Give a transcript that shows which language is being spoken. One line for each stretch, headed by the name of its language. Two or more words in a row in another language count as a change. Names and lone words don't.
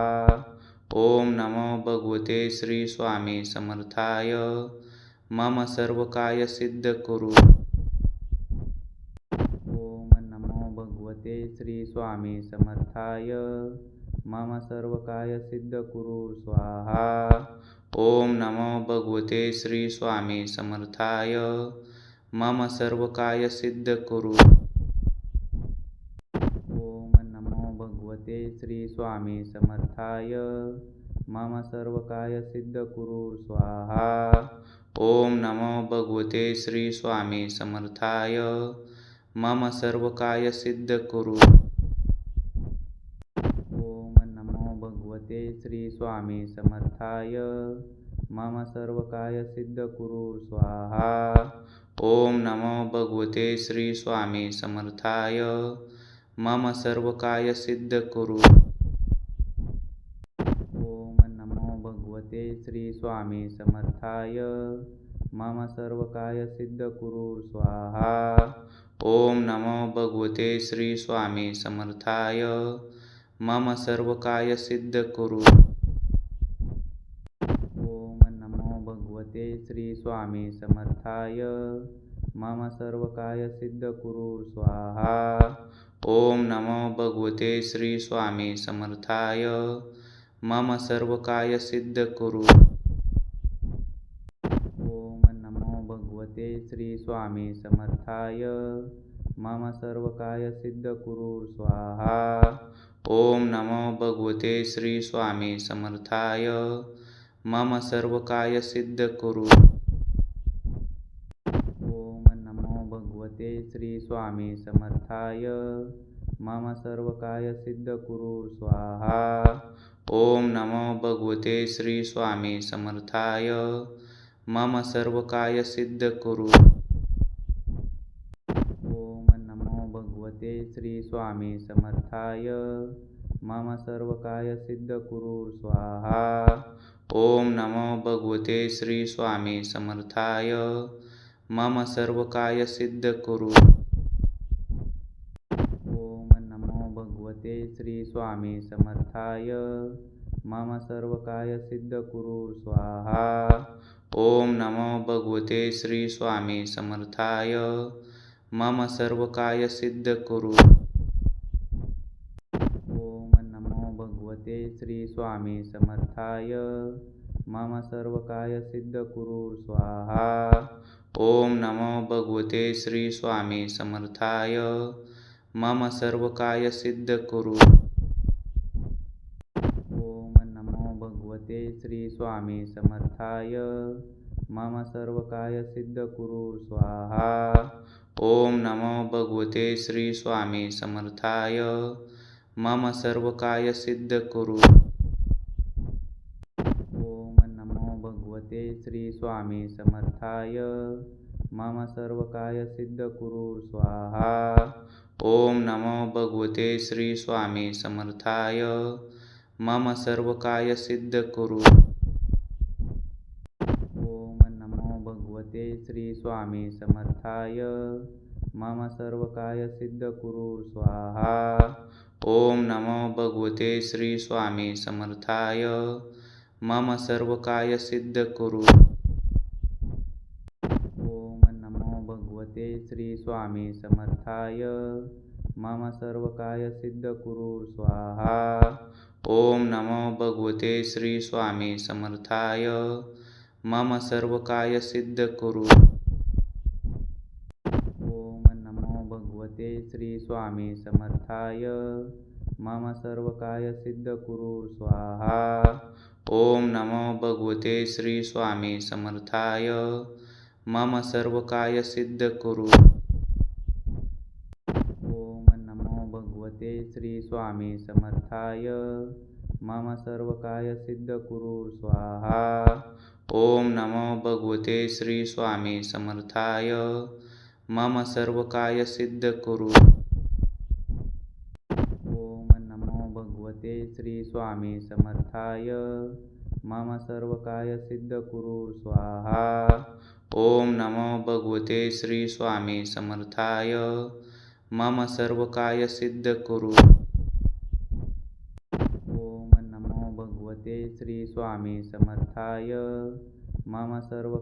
Sanskrit: ओम नमो भगवते श्री स्वामी समर्थाय. मम सर्व काय सिद्ध कुरु. ओम नमो भगवते श्री स्वामी समर्थाय. मम सर्व काय सिद्ध कुरु स्वाहा. ओम नमो भगवते श्री स्वामी समर्थाय. मम सर्व काय सिद्ध कुरु. ओम नमो भगवते श्री स्वामी समर्थाय. मम सर्व काय सिद्ध कुरु स्वाहा. ओम नमो भगवते श्री स्वामी समर्थाय. मम सर्व काय सिद्ध कुरु. ओम नमो भगवते श्री स्वामी समर्थाय. मम सर्व काय सिद्ध कुरु स्वाहा. ओम नमो भगवते श्री स्वामी समर्थाय. मम सर्व काय सिद्ध कुरु. ओम नमो भगवते श्री स्वामी समर्थाय. मम सर्व काय सिद्ध कुरु स्वाहा. ओम नमो भगवते श्री स्वामी समर्थाय. मम सर्व काय सिद्ध कुरु. ओम नमो भगवते श्री स्वामी समर्थाय. मम सर्व काय सिद्ध कुरु स्वाहा. ओम नमो भगवते श्री स्वामी समर्थाय. मम सर्व काय सिद्ध कुरु. ओम नमो भगवते श्री स्वामी समर्थाय. मम सर्व काय सिद्ध कुरु स्वाहा. ओम नमो भगवते श्री स्वामी समर्थाय. मम सर्व काय सिद्ध कुरु. ओम नमो भगवते श्री स्वामी समर्थाय. मम सर्व काय सिद्ध कुरु स्वाहा. ओम नमो भगवते श्री स्वामी समर्थाय. मम सर्व काय सिद्ध कुरु. ओम नमो भगवते श्री स्वामी समर्थाय. मम सर्व काय सिद्ध कुरु स्वाहा. ओम नमो भगवते श्री स्वामी समर्थाय. मम सर्व काय सिद्ध कुरु. ओम नमो भगवते श्री स्वामी समर्थाय. मम सर्व काय सिद्ध कुरु स्वाहा. ओम नमो भगवते श्री स्वामी समर्थाय. मम सर्व काय सिद्ध कुरु. ओम नमो भगवते श्री स्वामी समर्थाय. मम सर्व काय सिद्ध कुरु स्वाहा. ओम नमो भगवते श्री स्वामी समर्थाय. मम सर्व काय सिद्ध कुरु. ओम नमो भगवते श्री स्वामी समर्थाय. मम सर्व काय सिद्ध कुरु स्वाहा. ओम नमो भगवते श्री स्वामी समर्थाय. मम सर्व काय सिद्ध कुरु. ओम नमो भगवते श्री स्वामी समर्थाय. मम सर्व काय सिद्ध कुरु स्वाहा. ओम नमो भगवते श्री स्वामी समर्थाय. मम सर्व काय सिद्ध कुरु. ओम नमो भगवते श्री स्वामी समर्थाय. मम सर्व काय सिद्ध कुरु स्वाहा. ओम नमो भगवते श्री स्वामी समर्थाय. मम सर्व काय सिद्ध कुरु. ओम नमो भगवते श्री स्वामी समर्थाय. मम सर्व काय सिद्ध कुरु स्वाहा. ओम नमो भगवते श्री स्वामी समर्थाय. मम सर्व काय सिद्ध कुरु. ओम नमो भगवते श्री स्वामी समर्थाय. मम सर्व काय सिद्ध कुरु स्वाहा. ओम नमो भगवते श्री स्वामी समर्थाय. मम सर्व काय सिद्ध कुरु. ओम नमो भगवते श्री स्वामी समर्थाय. मम सर्व काय सिद्ध कुरु स्वाहा. ओम नमो भगवते श्री स्वामी समर्थाय. मम सर्व काय सिद्ध कुरु. ओम नमो भगवते श्री स्वामी समर्थाय मम सर्व काय सिद्ध कुरु स्वाहा. ओम नमो भगवते श्री स्वामी समर्थाय मम सर्व काय सिद्ध कुरु. ओम नमो भगवते श्री स्वामी समर्थाय मम सर्व